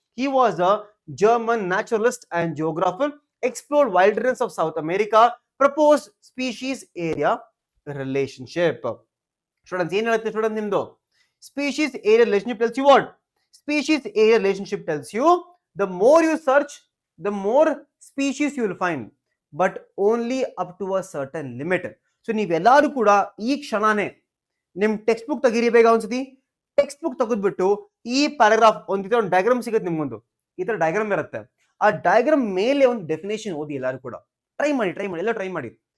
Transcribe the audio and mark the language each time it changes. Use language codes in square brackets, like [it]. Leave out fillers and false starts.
[en] He was a German naturalist and geographer, explored wilderness of South America, proposed species area relationship. [kn] Students ಏನ್ ಹೇಳುತ್ತೆ student ನಿಮ್ದು, [en] Species area relationship tells you what, species area relationship tells you the more you search, the more species you will find, but only up to a certain limit. [kn] So ನೀವೆಲ್ಲರೂ ಕೂಡ ಈ ಕ್ಷಣನೇ ನಿಮ್ text book ತೆಗೀರಿ, ಬೇಗ ಒಂದ್ಸತಿ text book ತೆಗೆದ್ಬಿಟ್ಟು ಈ paragraph ಒಂದು ಡಯಾಗ್ರಾಮ್ ಸಿಗುತ್ತೆ ನಿಮ್ಗೊಂದು, ಈ ತರ ಡಯಾಗ್ರಾಮ್ ಇರುತ್ತೆ. ಆ ಡಯಾಗ್ರಾಮ್ ಮೇಲೆ ಒಂದು ಡೆಫಿನೇಷನ್ ಓದಿ ಎಲ್ಲರೂ ಕೂಡ. ಟ್ರೈ ಮಾಡಿ.